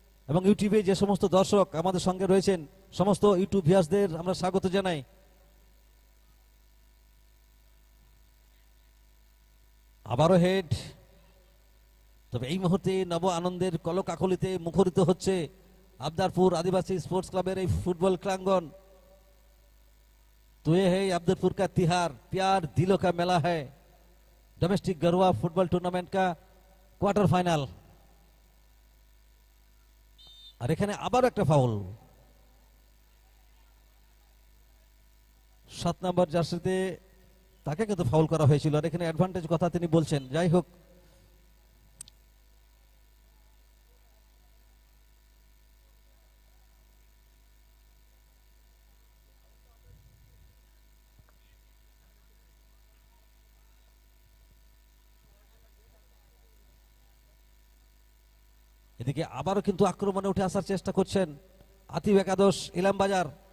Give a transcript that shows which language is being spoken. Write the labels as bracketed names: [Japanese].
[Bangla] এবং ইউটিউবে যে সমস্ত দর্শক আমাদের সঙ্গে রয়েছেন, সমস্ত ইউটিউব ভিউয়ার্সদের আমরা স্বাগত জানাই। আবারও হেড। তবে এই মুহূর্তে নব আনন্দের কলকাকলিতে মুখরিত হচ্ছে আবদারপুর আদিবাসী স্পোর্টস ক্লাবের এই ফুটবল ক্রাঙ্গন। [Hindi] तो ये है अब्दुलपुर का तिहार, प्यार दिलों का मेला है। डोमेस्टिक गरुआ फुटबॉल टूर्नामेंट का क्वार्टर फाइनल। [Bangla] আর এখানে আবার একটা ফাউল, 7 নম্বর জার্সিতে তাকে কিন্তু ফাউল করা হয়েছিল। আর এখানে অ্যাডভান্টেজ কথা তিনি বলছেন। যাই হোক, এদিকে আবারও কিন্তু আক্রমণে উঠে আসার চেষ্টা করছেন আতিফ একাদশ ইলামবাজার।